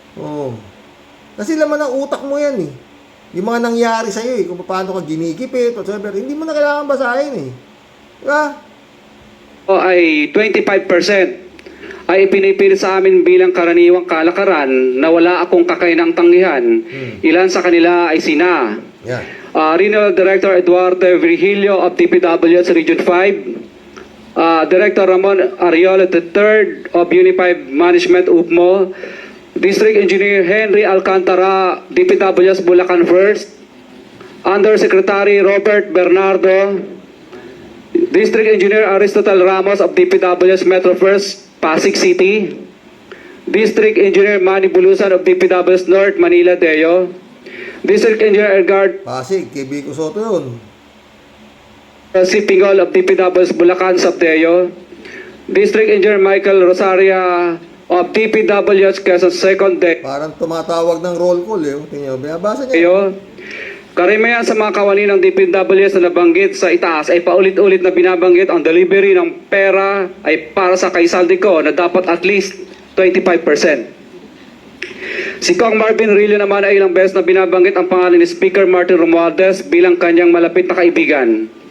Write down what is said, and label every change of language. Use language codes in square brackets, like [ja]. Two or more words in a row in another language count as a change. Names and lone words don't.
[tl] Kasi laman ang utak mo yan Yung mga nangyari sa'yo kung paano ka ginikipit, whatsoever, hindi mo na kailangan basahin Diba? O ay 25% ay ipinipilit sa amin bilang karaniwang kalakaran na wala akong kakainang tanggihan. Ilan sa kanila ay sina Yan. [en] Regional Director Eduardo Virgilio of DPWH Region 5, Director Ramon Ariola III of Unified Management UPMO, District Engineer Henry Alcantara, DPWH Bulacan First, Undersecretary Robert Bernardo, District Engineer Aristotle Ramos of DPWH Metro First, Pasig City, District Engineer Manny Bulusan of DPWH North, Manila Deo, District Engineer Edgar [tl] Pasig, kay Vico Soto yun. [en] Sipingol of DPWH Bulacan, Sabdeo, District Engineer Michael Rosaria of DPWH Quezon Second Day. [tl] Parang tumatawag ng [en] roll call [tl] Tingnan mo, binabasa niya. Ayo. Karamihan sa mga kawani ng DPWH na nabanggit sa itaas ay paulit-ulit na binabanggit ang delivery ng pera ay para sa kay Saldico na dapat [en] at least [tl] 25%. Si Kong Marvin Rillo naman ay ilang beses na binabanggit ang pangalan ni Speaker Martin Romualdez bilang kanyang malapit na kaibigan.